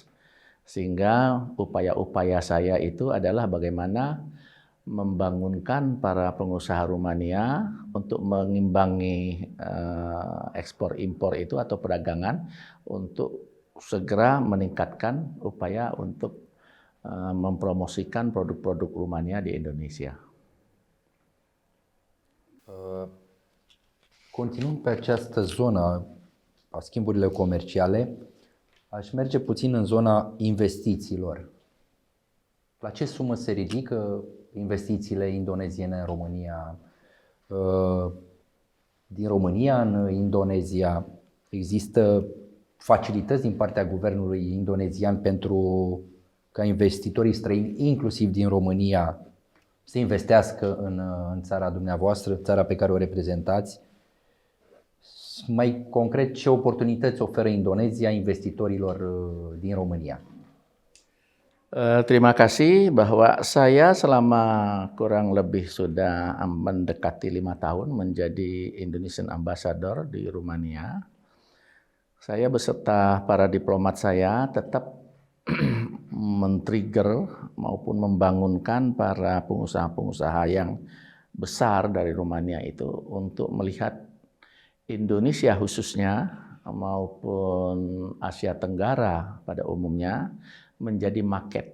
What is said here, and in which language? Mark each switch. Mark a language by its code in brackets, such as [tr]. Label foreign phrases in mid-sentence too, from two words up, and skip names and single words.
[id] Sehingga upaya-upaya saya itu adalah bagaimana membangunkan para pengusaha Rumania untuk mengimbangi ekspor impor itu atau perdagangan untuk segera meningkatkan upaya untuk mempromosikan produk-produk Rumania di Indonesia. [ro] Continuând pe această zonă a schimburilor comerciale, aș merge puțin în zona investițiilor. La ce sumă se ridică investițiile indoneziene în România? Din România în Indonezia există facilități din partea guvernului indonezian pentru ca investitorii străini, inclusiv din România, să investească în țara dumneavoastră, țara pe care o reprezentați? Mai concret, ce oportunități oferă Indonezia investitorilor din România? [id] Terima kasih bahwa saya selama kurang lebih sudah mendekati 5 tahun menjadi [en] Indonesian Ambassador [id] di Rumania. Saya beserta para diplomat saya tetap men-trigger maupun membangunkan para pengusaha-pengusaha yang besar dari Rumania itu untuk melihat Indonesia khususnya maupun Asia Tenggara pada umumnya menjadi market.